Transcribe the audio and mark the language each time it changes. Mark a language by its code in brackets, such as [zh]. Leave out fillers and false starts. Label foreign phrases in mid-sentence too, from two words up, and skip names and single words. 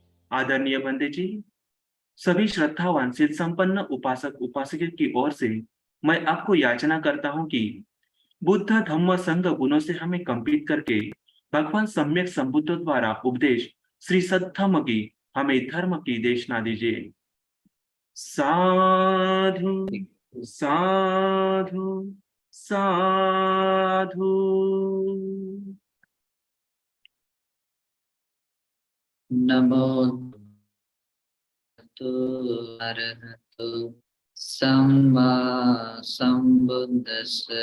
[hi] आदरणीय बंदे जी, सभी श्रद्धावान सिद्ध संपन्न उपासक उपासक की ओर से मैं आपको याचना करता हूँ कि बुद्ध धम्म संघ गुणों से हमें कंपित करके भगवान सम्यक संबुद्ध द्वारा उपदेश श्री सद्धम्म की हमें धर्म की देशना दीजिए। [pi] साधु साधु साधु। नमो तु अरहतो सम्मा सम्बुद्दस्स।